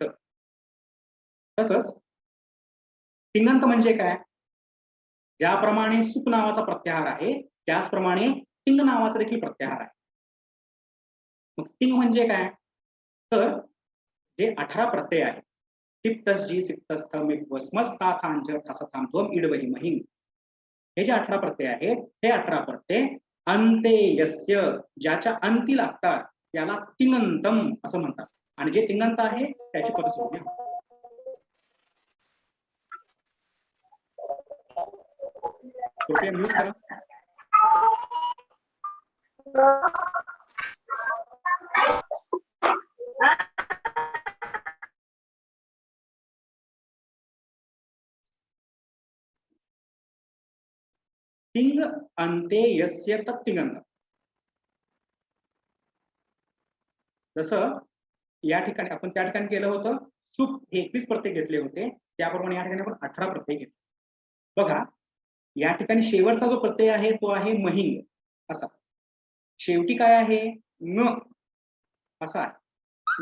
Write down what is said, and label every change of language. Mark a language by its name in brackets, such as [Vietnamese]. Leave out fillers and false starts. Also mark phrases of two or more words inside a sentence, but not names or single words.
[Marathi] तसंच तिङंत म्हणजे काय? ज्याप्रमाणे सुप नावाचा प्रत्याहार आहे त्याचप्रमाणे तिंग नावाचा देखील प्रत्याहार आहे. मग तिंग म्हणजे काय? तर जे 18 प्रत्यय आहेत, [Sanskrit] तिप्तस जी सिप्तस्थ मिप्वस्मस्ता थांज ठसथाम ध्वम इडवही महिं, [Marathi] हे जे 18 प्रत्यय आहेत हे 18 प्रत्यय [Sanskrit] अंते यस्य, [Marathi] ज्याच्या अंती लागतात त्याला तिङंतम असं म्हणतात. आणि जे तिङंत आहे त्याची पदसंज्ञा. कृपया म्यूट करा. [Sanskrit] तिंग अंते यस्य तत्तिङंत. [Marathi] जसं या ठिकाणी आपण त्या ठिकाणी केलं होतं, सुप हे 21 प्रत्यय घेतले होते, त्याप्रमाणे या ठिकाणी आपण 18 प्रत्यय घेतले. बघा या ठिकाणी शेवटचा जो प्रत्यय आहे तो आहे महिंग असा. शेवटी काय आहे? न असा आहे.